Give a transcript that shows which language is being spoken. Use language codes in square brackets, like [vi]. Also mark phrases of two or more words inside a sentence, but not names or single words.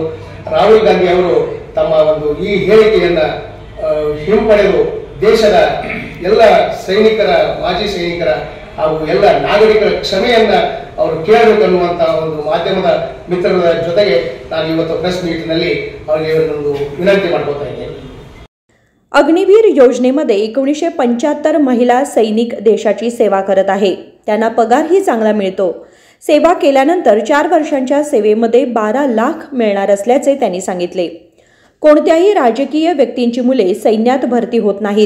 [kn] ರಾಹುಲ್ ಗಾಂಧಿ ಅವರು ತಮ್ಮ ಒಂದು ಈ ಹೇಳಿಕೆಯನ್ನ ಹಿಂಪಡೆದು ದೇಶದ ಎಲ್ಲ ಸೈನಿಕರ, ಮಾಜಿ ಸೈನಿಕರ ಹಾಗೂ ಎಲ್ಲ ನಾಗರಿಕರ ಕ್ಷಮೆಯನ್ನ ಅವರು ಕೇಳಬೇಕನ್ನುವಂತಹ ಒಂದು ಮಾಧ್ಯಮದ ಮಿತ್ರರ ಜೊತೆಗೆ ನಾನು ಇವತ್ತು ಪ್ರೆಸ್ ಮೀಟ್ನಲ್ಲಿ ಅವರಿಗೆ ಒಂದು विनंती ಮಾಡ್ಕೊತಾ ಇದ್ದೇನೆ. [mr] अग्निवीर योजनेमध्ये 1975 महिला सैनिक देशाची सेवा करत आहे. त्यांना पगारही चांगला मिळतो. सेवा केल्यानंतर 4 वर्षांच्या सेवेमध्ये 12 लाख मिळणार असल्याचे त्यांनी सांगितले. कोणत्याही राजकीय व्यक्तींची मुले सैन्यात भरती होत नाहीत.